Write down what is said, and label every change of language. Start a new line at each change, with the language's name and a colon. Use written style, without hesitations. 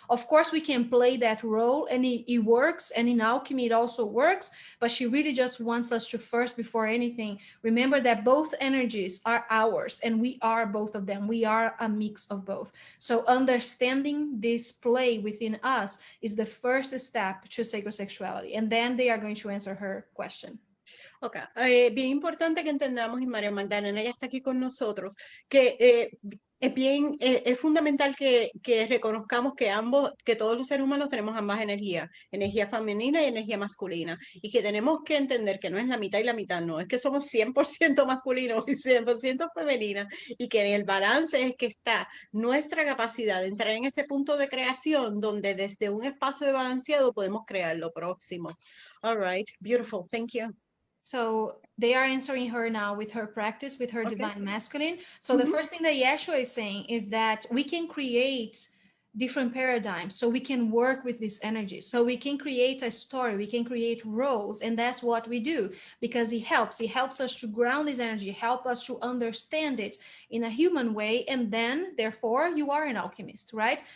English: Of course we can play that role, and it works, and in alchemy it also works, but she really just wants us to first, before anything, remember that both energies are ours, and we are both of them. We are a mix of both. So understanding this play within us is the first step to sacred sexuality, and then they are going to answer her question.
Spanish: Ok, bien importante que entendamos, y María Magdalena ya está aquí con nosotros, que es fundamental que reconozcamos que todos los seres humanos tenemos ambas energías, energía femenina y energía masculina, y que tenemos que entender que no es la mitad y la mitad, no, es que somos 100% masculinos y 100% femeninas, y que en el balance es que está nuestra capacidad de entrar en ese punto de creación donde desde un espacio de balanceado podemos crear lo próximo.
English: All right, beautiful, thank you. So they are answering her now with her practice, with her divine masculine. So the first thing that Yeshua is saying is that we can create different paradigms, so we can work with this energy, so we can create a story, we can create roles, and that's what we do, because it helps us to ground this energy, help us to understand it in a human way, and then therefore you are an alchemist, right?